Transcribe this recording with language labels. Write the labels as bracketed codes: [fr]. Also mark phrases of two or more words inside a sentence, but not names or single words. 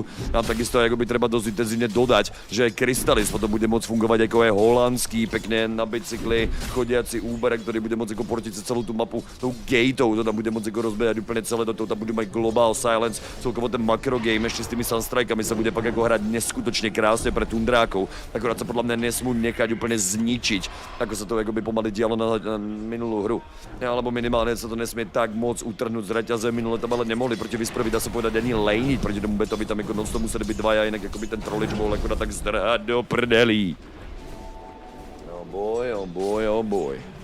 [sk] A takisto ako by treba dosť intenzívne dodať, že Crystallis potom bude môcť fungovať ako je holandský, pekne na bicykli, chodiaci Uber, ktorý bude môcť ako portiť celú tú mapu tou gateou, to tam bude môcť ako rozbehať úplne celé do toho, tam budú mať Global Silence, celkovo ten makro game ešte s tými Sunstrikami sa bude pak ako hrať neskutočne krásne pre Tundrákov. Akorát sa podľa mňa nesmú nechať úplne zničiť, ako sa to ako by pomaly dialo na minulú hru. Alebo minimálne sa to nesmie tak moc utrhnúť z reťaze, minule tam ale nemohli proti Whisperovi, dá sa povedať, ani lejniť proti tomu Betovi, tam ako non-stop museli byť dvaja, inak ako by ten trollič bol akorát tak zdrhať do prdelí. [en] Oh boy, oh boy, oh boy.